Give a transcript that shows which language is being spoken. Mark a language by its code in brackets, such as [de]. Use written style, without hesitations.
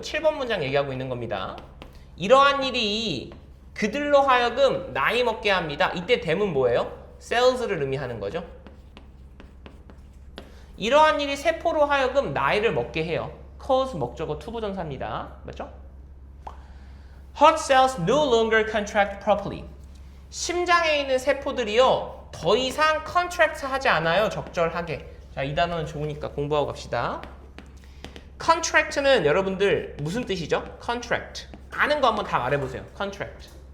[ko] 7번 문장 얘기하고 있는 겁니다. 이러한 일이 그들로 하여금 나이 먹게 합니다. 이때 댐은 뭐예요? cells를 의미하는 거죠. 이러한 일이 세포로 하여금 나이를 먹게 해요. cause 목적어 투부정사입니다. 맞죠? [en] Heart cells no longer contract properly. [ko] 심장에 있는 세포들이요 더 이상 contract 하지 않아요. 적절하게. 자, 이 단어는 좋으니까 공부하고 갑시다. contract는 여러분들 무슨 뜻이죠? contract. 아는 거 한번 다 말해보세요. contract.